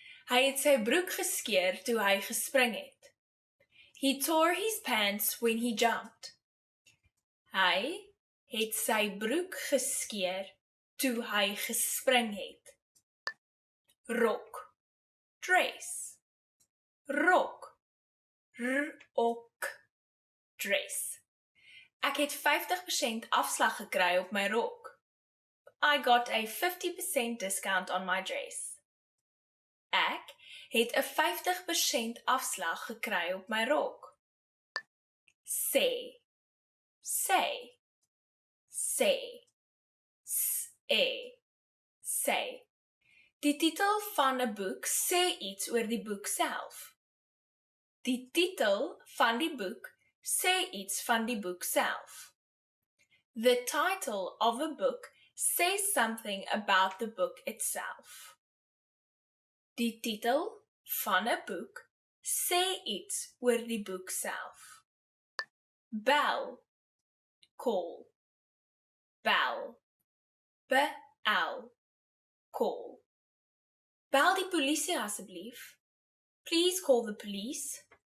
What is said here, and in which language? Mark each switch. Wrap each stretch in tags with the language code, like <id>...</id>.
<af>Hy het sy broek geskeur toe hy gespring het.</af> <en>He tore his pants when he jumped.</en> <af>Hy het sy broek geskeur toe hy gespring het. Rok, dress, rok, rok, dress. Ek het 50% afslag gekry op my rok.</af> <en>I got a 50% discount on my dress.</en> <af>Ek het 'n 50% afslag gekry op my rok. Sê, sê, sê, sê, sê. Die titel van 'n boek sê iets oor die boek self. Die titel van die boek sê iets van die boek self.</af> <en>The title of a book says something about the book itself.</en> <af>Die titel van 'n boek sê iets oor die boek self. Bel, call, bel, bel, call. Bel die polisie asseblief.</af> <en>Please call the police.</en>